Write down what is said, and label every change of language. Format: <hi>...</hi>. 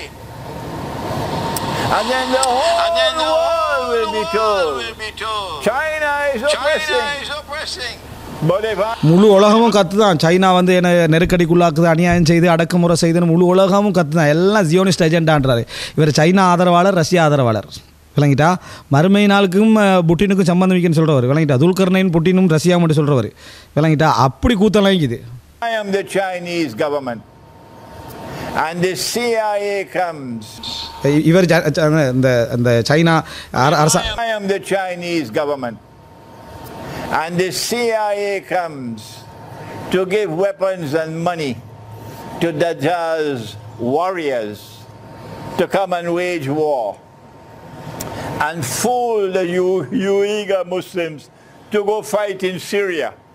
<en>And then the whole world will be told China is oppressing.</en> <ta>முழு உலகமும் கற்றுதான் China வந்து என்ன நெருக்கடிக்குள்ளாக்குது, அநியாயம் செய்து அடக்குமுறை செய்துன்னு முழு உலகமும் கற்றுதான். எல்லாம் ஜியோனிஸ்ட் ஏஜெண்டான்றாரு. இவர் சைனா ஆதரவாளர், ரஷ்யா ஆதரவாளர். விளங்கிட்டா. மறுமை நாளுக்கும் புட்டினுக்கும் சம்பந்தம் வைக்கன்னு சொல்கிறவர். விளங்கிட்டா. துல்கர்னைன் புட்டினும் ரஷ்யா மட்டும் சொல்கிறவர். விளங்கிட்டா. அப்படி கூத்தலாம் இருக்குது.</ta> <en>I am the Chinese government and the CIA comes.</en> <ta>இவர் இந்த China</ta> <en>I am the Chinese government and the CIA comes to give weapons and money to Dajjal's warriors to come and wage war and fool the Uyghur Muslims to go fight in Syria.</en>